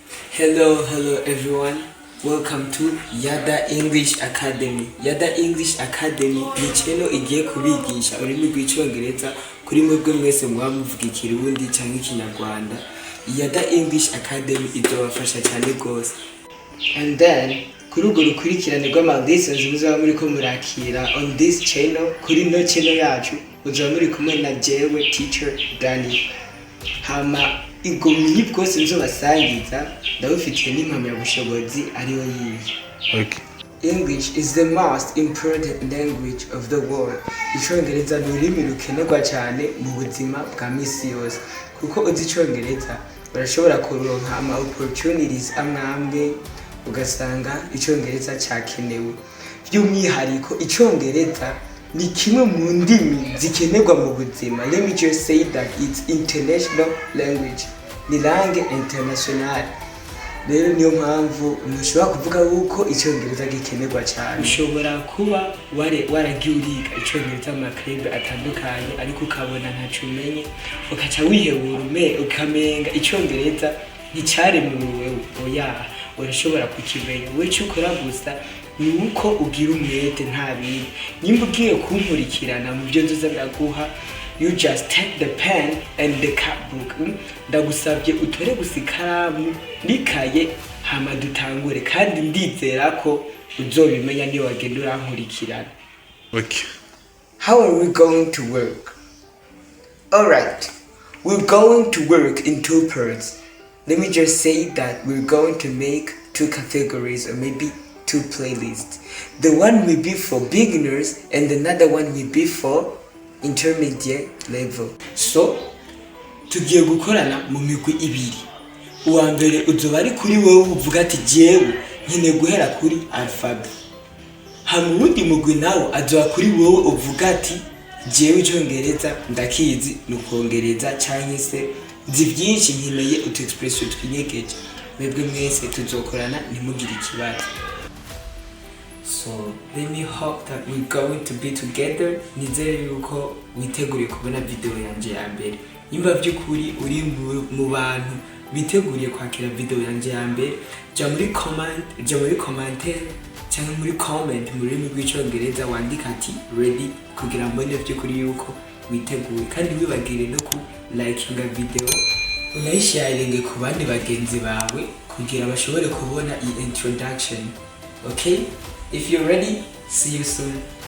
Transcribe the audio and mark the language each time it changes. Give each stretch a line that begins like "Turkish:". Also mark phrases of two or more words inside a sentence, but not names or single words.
English: Hello everyone. Welcome to Yada English Academy.
Rundi: Yada English Academy ni channel igiye kubigisha ururimi rw'Icyongereza kuri mwebwe mwese mwamuvuga Ikirundi cyangwa Ikinyarwanda. Yada English Academy izobafasha cyane gose.
English: And then
Rundi: kuri urwo rukurikirane rw'ama-lessons muzaba muri ko murakira
English: on this channel,
Rundi: kuri no channel yacu muzaba muri kumwe na jewe teacher Dani. Hama igomyi bwose nzobasangiza ndabufitiye n'impamyabushobozi ariyo yiye.
English: Okay. English is the most important language of the world.
Rundi: Icyongereza ni ururimi rukenerwa cyane mu buzima bwa misi yose. Kuko uzi Icyongereza barashobora kuronka ama opportunities amwe ugasanga Icyongereza cyakenewe. By'umwihariko Icyongereza ni kimwe mu ndimi zikenerwa mu buzima.
English: Let me just say that it's international language.
Rundi: Ni
French: langue internationale.
Rundi: Rero niyo mpamvu ushobora kuvuga yuko Icyongereza gikenerwa cyane. Ushobora kuba waragiye uriga Icyongereza mu maklebe atandukanye ariko ukabona ntacu umenye, ukaca wihebura ukamenga Icyongereza nticyaremwe oya, urashobora kukimenya. We cyo ukora gusa ni uko ugira umwete nta bindi. Nimba ugiye kunkurikirana mu byo nzoza ndaguha,
English: you just take the pen and the cupbook.
Rundi: Ndagusabye utore gusa ikaramu n'ikaye hama dutangure, kandi ndizera ko uzobimenya niyo wagenda urankurikirana.
English: Okay. How are we going to work? Alright, we're going to work in two parts. Let me just say that we're going to make two categories or maybe two playlists. The one will be for beginners and another one will be for intermediate level. So,
Rundi: tugiye gukorana mu migwi ibiri. Uwa mbere uzoba ari kuri wowe uvuga ati jewe nkene guhera kuri alphabet. Hama uwundi mugwi nawo azoba kuri wowe uvuga ati jewe Icyongereza ndakizi nukongereza cyangwa se nzi byinshi nkeneye utu expression twinyegeje. Mwebwe mwese tuzokorana ntimugire ikibazo.
English: So let me hope that we're going to be together.
Rundi: Nizere yuko witeguriye kubona video yanje ya mbere. Nimba by'ukuri uri mu bantu biteguriye kwakira video yanje ya mbere, jya muri commentaire cyangwa muri comment mu rurimi rw'Icyongereza wandika ati ready kugira mbone by'ukuri yuko witeguye, kandi wibagire no ku likinga video unayisharinge ku bandi bagenzi bawe kugira bashobore kubona iyi introduction.
English: Okay? If you're ready, see you soon.